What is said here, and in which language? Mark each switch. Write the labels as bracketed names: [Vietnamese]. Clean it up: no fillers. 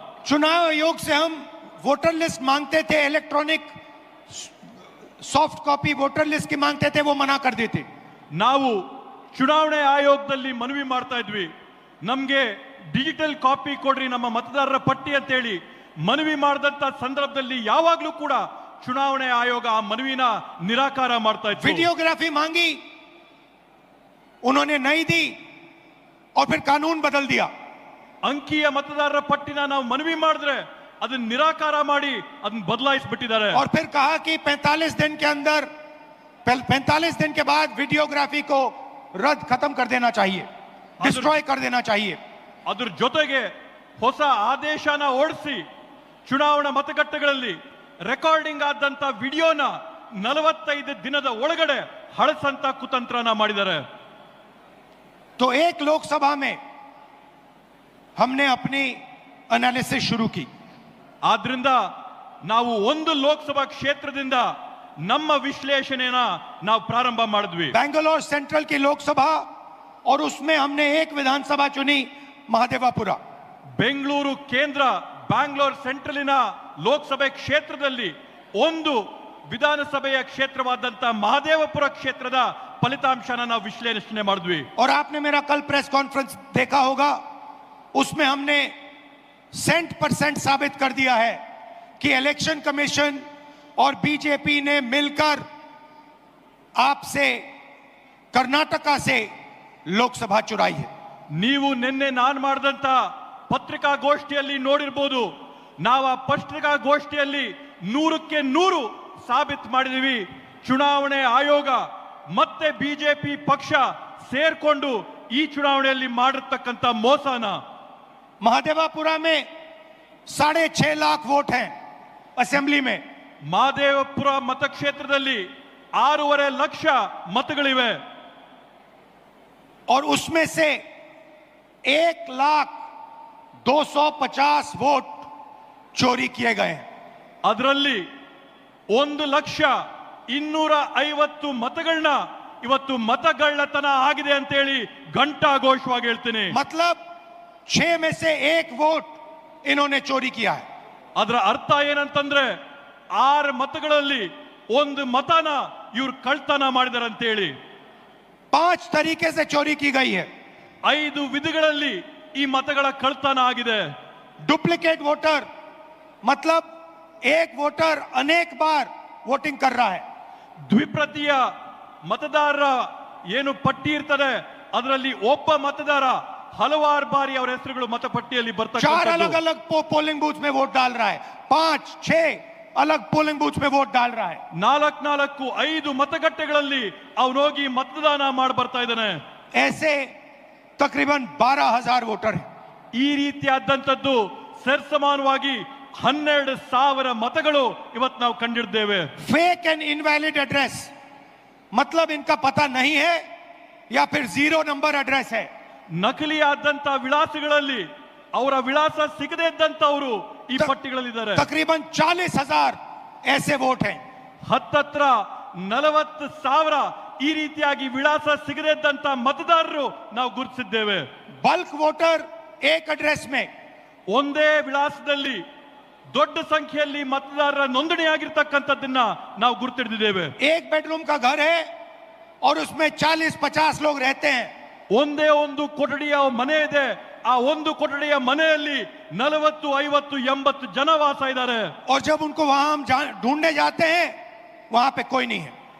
[Hindi] चुनाव आयोग से हम वोटर लिस्ट मांगते थे, electronic soft copy voter list की मांगते थे, वो मना कर देते। [Kannada] ನಾವು ಚುನಾವಣೆ ಆಯೋಗದಲ್ಲಿ ಮನವಿ ಮಾಡ್ತಾ ಇದ್ವಿ, ನಮ್ಗೆ ಡಿಜಿಟಲ್ ಕಾಪಿ ಕೊಡ್ರಿ ನಮ್ಮ ಮತದಾರರ ಪಟ್ಟಿ ಅಂತ ಹೇಳಿ ಮನವಿ ಮಾಡಿದಂತ ಸಂದರ್ಭದಲ್ಲಿ ಯಾವಾಗ್ಲೂ ಕೂಡ ಚುನಾವಣೆ ಆಯೋಗ ಆ ಮನವಿನ ನಿರಾಕಾರ ಮಾಡ್ತಾ ಇತ್ತು। [Hindi] वीडियोग्राफी मांगी, उन्होंने नहीं दी और फिर कानून बदल दिया। [Kannada] ಅಂಕಿಯ ಮತದಾರರ ಪಟ್ಟಿನ ನಾವು ಮನವಿ ಮಾಡಿದ್ರೆ ಅದನ್ನ ನಿರಾಕಾರ ಮಾಡಿ ಅದನ್ನ ಬದಲಾಯಿಸಿಬಿಟ್ಟಿದ್ದಾರೆ। [Hindi] और फिर कहा कि 45 दिन के अंदर 45 दिन के बाद वीडियोग्राफी को रद्द खत्म कर देना चाहिए, डिस्ट्रॉय कर देना चाहिए। [Kannada] ಅದ್ರ ಜೊತೆಗೆ ಹೊಸ ಆದೇಶನ ಹೊರಡಿಸಿ ಚುನಾವಣಾ ಮತಗಟ್ಟೆಗಳಲ್ಲಿ ರೆಕಾರ್ಡಿಂಗ್ ಆದಂತ ವಿಡಿಯೋನ 45 ದಿನದ ಒಳಗಡೆ ಹಳಸಂತ ಕುತಂತ್ರನ ಮಾಡಿದ್ದಾರೆ। [Hindi] तो एक लोकसभा में हमने अपनी एनालिसिस शुरू की। [Kannada] ಆದ್ರಿಂದ ನಾವು ಒಂದು ಲೋಕಸಭಾ ಕ್ಷೇತ್ರದಿಂದ ನಮ್ಮ ವಿಶ್ಲೇಷಣೆನ ನಾವು ಪ್ರಾರಂಭ ಮಾಡಿದ್ವಿ। [Hindi] बेंगलोर सेंट्रल की लोकसभा और उसमें हमने एक विधानसभा चुनी, महादेवापुरा। [Kannada] ಬೆಂಗಳೂರು ಕೇಂದ್ರ ಬ್ಯಾಂಗ್ಳೂರ್ ಸೆಂಟ್ರಲಿನ ಲೋಕಸಭೆ ಕ್ಷೇತ್ರದಲ್ಲಿ ಒಂದು ವಿಧಾನಸಭೆಯ ಕ್ಷೇತ್ರವಾದಂತ ಮಹದೇವಪುರ ಕ್ಷೇತ್ರದ ಫಲಿತಾಂಶನ ನಾವು ವಿಶ್ಲೇಷಣೆ ಮಾಡಿದ್ವಿ। [Hindi] और आपने मेरा कल प्रेस कॉन्फ्रेंस देखा होगा, उसमें हमने 100% साबित कर दिया है कि इलेक्शन कमीशन और बीजेपी ने मिलकर आपसे कर्नाटका से लोकसभा चुराई है। [Kannada] ನೀವು ನಿನ್ನೆ ನಾನು ಮಾಡಿದಂತ ಪತ್ರಿಕಾಗೋಷ್ಠಿಯಲ್ಲಿ ನೋಡಿರಬಹುದು, ನಾವು ಆ ಪತ್ರಿಕಾಗೋಷ್ಠಿಯಲ್ಲಿ 100ಕ್ಕೆ 100 ಸಾಬೀತು ಮಾಡಿದೀವಿ ಚುನಾವಣೆ ಆಯೋಗ ಮತ್ತೆ ಬಿಜೆಪಿ ಪಕ್ಷ ಸೇರ್ಕೊಂಡು ಈ ಚುನಾವಣೆಯಲ್ಲಿ ಮಾಡಿರ್ತಕ್ಕಂಥ ಮೋಸನ। [Hindi] महादेवापुरा में 6.5 लाख वोट हैं असेंबली में। [Kannada] ಮಹದೇವಪುರ ಮತಕ್ಷೇತ್ರದಲ್ಲಿ 6.5 ಲಕ್ಷ ಮತಗಳಿವೆ [Hindi] और उसमें से 1,250,000 वोट चोरी किए गए हैं। [Kannada] ಅದರಲ್ಲಿ 1,250,000 ಮತಗಳನ್ನ ಇವತ್ತು ಮತಗಳ್ಳತನ ಆಗಿದೆ ಅಂತ ಹೇಳಿ ಘಂಟಾಘೋಷವಾಗಿ ಹೇಳ್ತೀನಿ। [Hindi] मतलब 6 में से 1 वोट इन्होंने चोरी किया है। [Kannada] ಅದರ ಅರ್ಥ ಏನಂತಂದ್ರೆ 6 ಮತಗಳಲ್ಲಿ 1 ಮತನ ಇವ್ರು ಕಳ್ತನ ಮಾಡಿದಾರೆ ಅಂತ ಹೇಳಿ। [Hindi] 5 तरीके से चोरी की गई है। [Kannada] 5 ವಿಧಗಳಲ್ಲಿ ಈ ಮತಗಳ ಕಳ್ತನ ಆಗಿದೆ. [Hindi] डुप्लीकेट वोटर मतलब एक वोटर अनेक बार वोटिंग कर रहा है। [Kannada] ದ್ವಿಪ್ರತಿಯ ಮತದಾರರ ಏನು ಪಟ್ಟಿ ಇರ್ತದೆ ಅದರಲ್ಲಿ ಒಬ್ಬ ಮತದಾರ ಹಲವಾರು ಬಾರಿ ಅವರ ಹೆಸರುಗಳು ಮತಪಟ್ಟಿಯಲ್ಲಿ 4 ಬರ್ತಕ್ಕಂಥದ್ದು. [Hindi] अलग अलग पोलिंग बूथ में वोट डाल रहा है, 5-6 अलग पोलिंग बूथ में वोट डाल रहा है। [Kannada] 4-5 ಮತಗಟ್ಟೆಗಳಲ್ಲಿ ಅವನೋಗಿ ಮತದಾನ ಮಾಡಿ ಬರ್ತಾ ಇದ್ದಾನೆ. [Hindi] ऐसे तकरीबन 12,000 वोटर हैं। [Kannada] ಈ ರೀತಿಯಾದಂತದ್ದು ಸರಿಸಮಾನವಾಗಿ 12,000 ಮತಗಳು ಇವತ್ತು ನಾವು ಕಂಡಿದ್ದೇವೆ. [Hindi] फेक एंड इनवैलिड एड्रेस मतलब इनका पता नहीं है या फिर 0 नंबर एड्रेस है। [Kannada] ನಕಲಿಯಾದಂತ ವಿಳಾಸಗಳಲ್ಲಿ ಅವರ ವಿಳಾಸ ಸಿಗದೇ ಇದ್ದಂತವರು ಈ ಪಟ್ಟಿಗಳಲ್ಲಿದ್ದಾರೆ. [Hindi] तकरीबन 40,000 ऐसे वोट हैं। [Kannada] ಹತ್ತತ್ರ 40,000 ಈ ರೀತಿಯಾಗಿ ವಿಳಾಸ ಸಿಗದೇ ಇದ್ದಂತ ಮತದಾರರು ನಾವು ಗುರುತಿಸಿದ್ದೇವೆ. [Hindi] बल्क वोटर एक एड्रेस में, [Kannada] ಒಂದೇ ವಿಳಾಸದಲ್ಲಿ ದೊಡ್ಡ ಸಂಖ್ಯೆಯಲ್ಲಿ ಮತದಾರರ ನೋಂದಣಿಯಾಗಿರ್ತಕ್ಕಂಥದ್ದನ್ನ ನಾವು ಗುರುತಿಡಿದ್ದೇವೆ. [Hindi] एक बेडरूम का घर है और उसमें 40-50 लोग रहते हैं। [Kannada] ಒಂದೇ ಒಂದು ಕೊಠಡಿಯ ಮನೆ ಇದೆ, ಆ ಒಂದು ಕೊಠಡಿಯ ಮನೆಯಲ್ಲಿ 40, 50, 80 ಜನ ವಾಸ ಇದ್ದಾರೆ. [Hindi] और जब उनको वहां हम ढूंढने जाते हैं वहां पे कोई नहीं है।